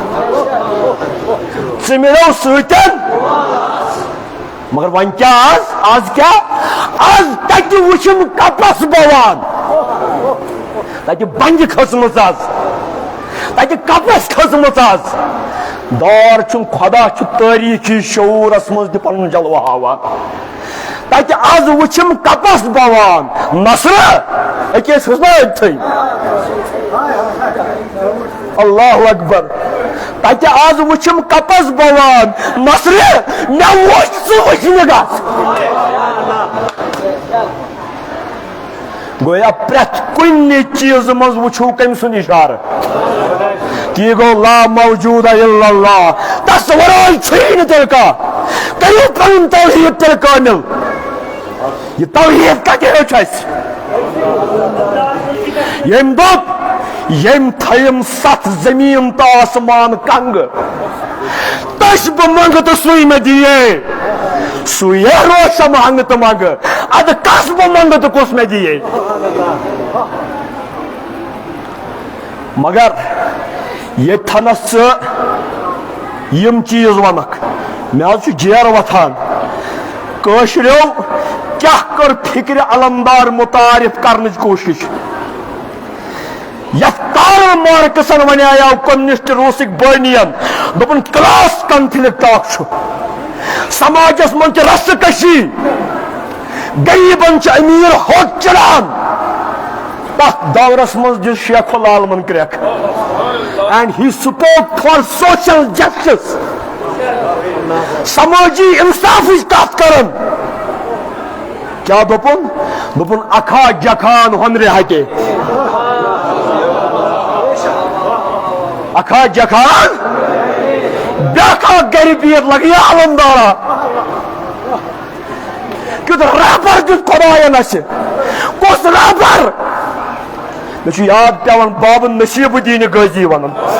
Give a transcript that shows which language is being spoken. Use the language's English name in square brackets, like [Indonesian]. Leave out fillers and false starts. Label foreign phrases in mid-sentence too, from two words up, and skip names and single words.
[Kashmiri] ژمرو سۭتٮ۪ن مگر ون کیا آز کیا آز تتہ وچھم کپس بوان تتہ بنجہ کھسمژ آز تتہ کپس کھسمژ آز دور چھن خدا چھ تاریخی شعورس مز تہ پنن جلوہ ہاوان تتہ آز وچھم کپس بوان نصر اکیس حسن تھی [Arabic] اللہ اکبر [Kashmiri] تتہ آز وچھم کپس بوان نصر مے وچھ ژٕ وچھنہِ گژھ گویا پرٛٮ۪تھ کُنہِ چیٖز منٛز وٕچھو کٔمۍ سُنٛد اِشارٕ تی گوٚو [Arabic] لا موجوٗد الا اللہ [Kashmiri] تس ورٲے چھُیی نہٕ تیٚلہِ کانٛہہ کٔرِو پنُن توحیٖد تیٚلہِ کٲمِل یہ توحیٖد کتہِ ہیوٚچھ اَسہِ ییٚمۍ دوٚپ ییٚمۍ تھٲیِم ستھ زمیٖن تہٕ آسمان کنگہٕ تٔچھ بہٕ منگہٕ تہٕ سُے مےٚ دِیے سُے روشم ہنگہٕ تہٕ منگہٕ ادٕ کس بہٕ منگہٕ تہٕ کُس مےٚ دِیے مگر ییٚتھنس ژٕ یم چیٖز ونکھ مےٚ حظ چھُ جیر وتھان کٲشریو کیاہ کٔر فکرِ علمدار متعارف کرنٕچ کوٗشش یتھ کارل مارکسن ونیاو کمسٹ روسک بٲنین دوٚپُن [English] class conflict [Kashmiri] اکھ چھُ سماجس منٛز چھِ رسہٕ کشی غریبن چھِ امیر ہوٚٹ چڑان تتھ دورس منٛز دِژ شیخ العالمن کرٛٮ۪کھ [English] and he spoke for social justice [Kashmiri] سمٲجی انصافٕچ کتھ کران کیا دوٚپُن اکھا جکھان ہۄنرِ ہٹے اکھا جکھان بیاکھا گرِ بِہِتھ لگیا علمدارا کیُتھ رہبر دیُت خۄداین اسہِ کُس رہبر مےٚ چھُ یاد پیوان بابہٕ نصیٖب الدیٖن غازی ونان